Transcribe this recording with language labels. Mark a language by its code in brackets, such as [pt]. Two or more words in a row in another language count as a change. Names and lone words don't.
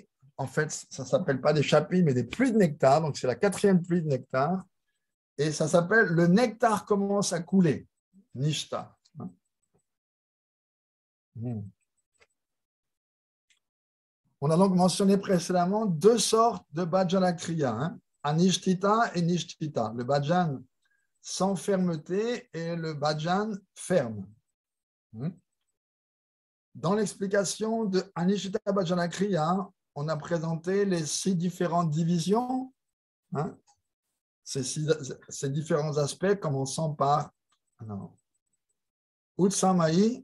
[fr] En fait, ça ne s'appelle pas des chapitres, mais des pluies de nectar. Donc, c'est la 4e pluie de nectar. Et ça s'appelle « Le nectar commence à couler ». Nishta. On a donc mentionné précédemment 2 sortes de [sa] bhajana kriya, [fr] anishtita et nishtita. Le bhajan sans fermeté et le bhajan ferme. Dans l'explication de [sa] Anishtita Bhajana Kriya, [fr] on a présenté les 6 différentes divisions, ces différents aspects, commençant par Utsamai.